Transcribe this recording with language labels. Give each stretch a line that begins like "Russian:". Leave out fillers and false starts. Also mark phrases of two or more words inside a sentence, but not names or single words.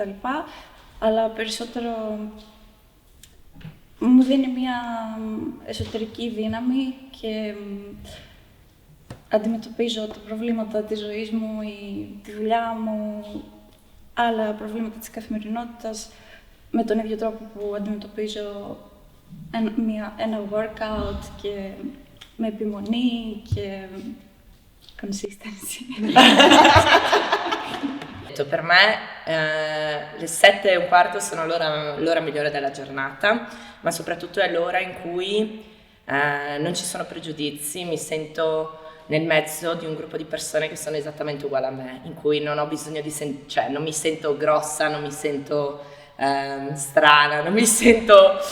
Greek: λοιπά, αλλά περισσότερο μου δίνει μια εσωτερική δύναμη και αντιμετωπίζω τα προβλήματα της ζωής μου ή τη δουλειά μου, άλλα προβλήματα της καθημερινότητας με τον ίδιο τρόπο που αντιμετωπίζω ένα workout και με επιμονή και consistency.
Italian: Per me le 7:15 sono l'ora migliore della giornata, ma soprattutto è l'ora in cui non ci sono pregiudizi, mi sento nel mezzo di un gruppo di persone che sono esattamente uguali a me, in cui non ho bisogno di cioè non mi sento grossa, non mi sento strana, non mi sento